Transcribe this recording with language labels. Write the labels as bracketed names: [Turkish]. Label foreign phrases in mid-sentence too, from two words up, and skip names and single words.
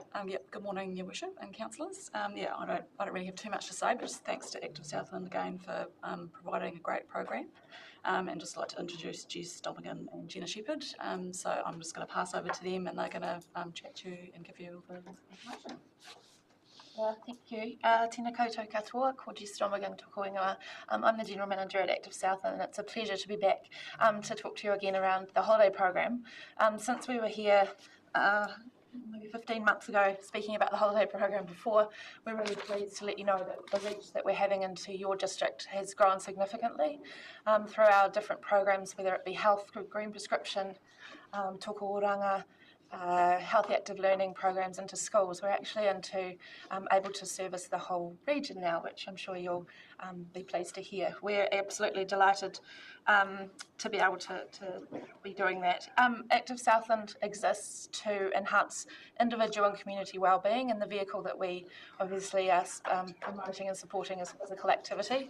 [English] Good morning, Your Worship and councillors. I don't really have too much to say, but just thanks to Active Southland again for providing a great program, and just like to introduce Jess Domigan and Jenna Shepherd. So I'm just going to pass over to them, and they're going to chat to you and give you all the information. Thank you. [Māori] Tēnā koutou katoa, ko Jess Domigan toko ingoa. [English] I'm the General Manager at Active Southland, and it's a pleasure to be back to talk to you again around the holiday program. Since we were here maybe 15 months ago speaking about the holiday program before, we're really pleased to let you know that the reach that we're having into your district has grown significantly through our different programs, whether it be health through green prescription, toko oranga, healthy active learning programs into schools. We're actually able to service the whole region now, which I'm sure you'll be pleased to hear. We're absolutely delighted to be able to be doing that. Active Southland exists to enhance individual and community wellbeing, and the vehicle that we obviously are promoting and supporting is physical activity.